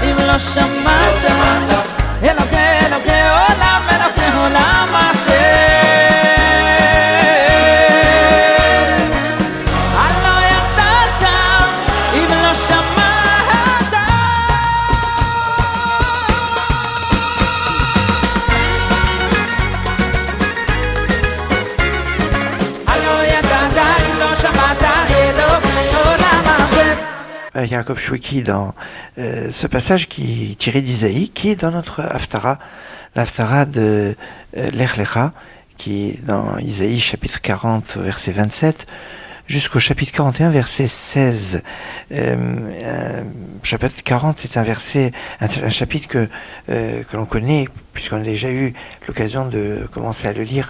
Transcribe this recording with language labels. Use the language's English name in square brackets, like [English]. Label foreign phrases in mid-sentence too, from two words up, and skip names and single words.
[Hebrew] לא שמעת אלוקי עולם השם הלא ידעת אם לא שמעת הלא ידעת אם לא שמעת אלוקי עולם השם. [French] Jacob Shweki dans ce passage qui tiré d'Isaïe, qui est dans notre Haftara, l'Haftara de Lech Lecha, qui est dans Isaïe chapitre 40 verset 27 jusqu'au chapitre 41 verset 16. Chapitre 40 c'est un verset, un chapitre que l'on connaît puisqu'on a déjà eu l'occasion de commencer à le lire.